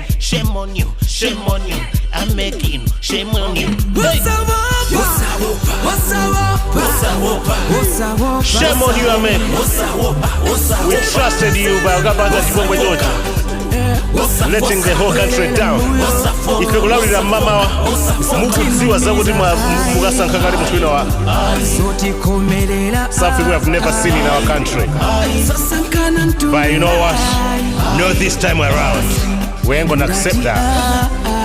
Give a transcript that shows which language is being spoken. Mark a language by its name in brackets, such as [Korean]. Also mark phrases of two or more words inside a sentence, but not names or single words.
[English] Shame on you, I'm making shame on you. Shame on you, Amen. We trusted you, but letting the whole country down. If you love the mama, [Nyanja] mukudziwa zakuti mukasankha mutwina wa [English] something we have never seen in our country. But you know what? No, this time around, we ain't gonna accept that.